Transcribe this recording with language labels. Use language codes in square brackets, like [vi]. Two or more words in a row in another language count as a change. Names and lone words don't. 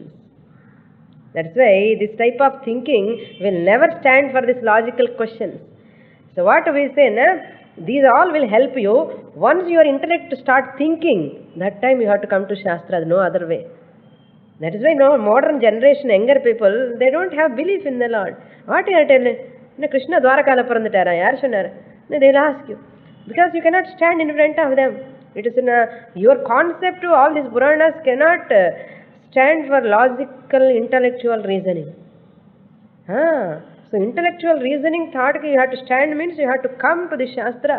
[en] That's why this type of thinking will never stand for these logical questions. So what we say, these all will help you. Once your intellect start thinking, that time you have to come to Shastra, no other way. That is why now modern generation, younger people, they don't have belief in the Lord. What you are telling? [ta] கிருஷ்ணா துவாரகால பறந்திட்டாரா, யார் சொன்னாரு? [en] They will ask you. Because you cannot stand in front of them. It is in your concept to all these Puranas cannot stand for logical, intellectual reasoning. So intellectual reasoning thought you have to stand means you have to come to the Shastra.